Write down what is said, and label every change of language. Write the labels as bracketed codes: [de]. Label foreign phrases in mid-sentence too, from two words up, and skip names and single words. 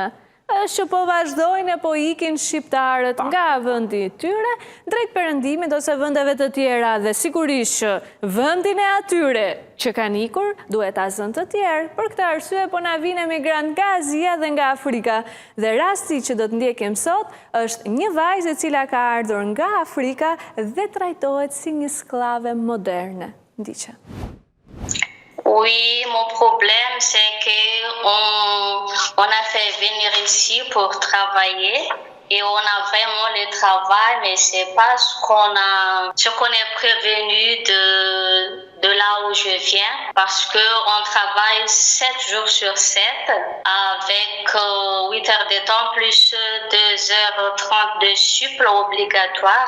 [sq] Është që po vazhdojnë e po ikin shqiptarët nga vendi i tyre drejt perëndimit ose vendeve të tjera dhe sigurisht që vendin e atyre që kanë ikur duhet ta zënë të tjerë. Për këtë arsye po na vinë emigrant nga Azia dhe nga Afrika. Dhe rasti që do të ndjekim sot është një vajzë e cila ka ardhur nga Afrika dhe trajtohet si një skllave moderne. Ndiqe. [fr] Oui, mon problème, c'est qu'on a fait venir ici pour travailler et on a vraiment le travail, mais c'est pas ce qu'on est prévenu de là où je viens, parce qu'on travaille 7 jours sur 7 avec 8 heures de temps plus 2h30 de sup obligatoire.